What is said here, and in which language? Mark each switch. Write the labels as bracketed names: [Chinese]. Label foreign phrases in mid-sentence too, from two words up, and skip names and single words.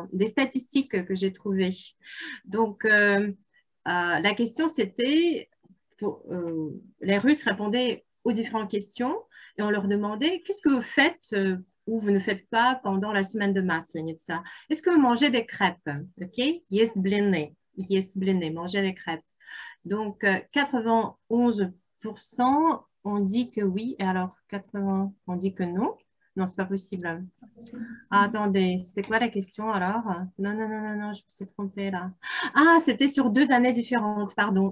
[French] Des statistiques que j'ai trouvées. Donc, la question, c'était, les Russes répondaient aux différentes questions et on leur demandait, qu'est-ce que vous faites ou vous ne faites pas pendant la semaine de Maslenitsa? Est-ce que vous mangez des crêpes? [English] OK? [Russian] Есть блины, [French] manger des crêpes. Donc, 91% ont dit que oui, et alors 80 ont dit que non. Non, c'est pas possible. Ah, attendez, c'est quoi la question alors? Non, non, non, non, non, je me suis trompée là. Ah, c'était sur 2 années différentes, pardon.